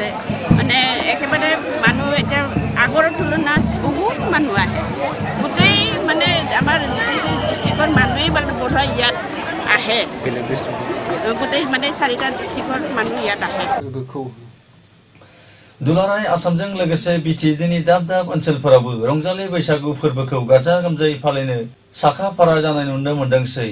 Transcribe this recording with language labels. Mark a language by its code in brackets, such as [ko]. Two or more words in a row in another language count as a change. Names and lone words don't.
[as] মানে একেবাৰে মানুহ এতিয়া আগৰ তুলনাত বহুত মানুহ আহে, গোটেই মানে আমাৰ ডিষ্ট্ৰিক্টৰ মানুহেই বোধহয় ইয়াত আহে, গোটেই মানে 4টা ডিষ্ট্ৰিক্টৰ মানুহ ইয়াত আহে। [brx] दुलाराय आसामजों लोगोसे बिटिएडिनि दाब दाब ओनसोलफोरावबो रंजालि बैसागु फोरबोखौ गाजा गोमजायै फालिनो साखा-फारा जानाय नुनो मोनदोंसै।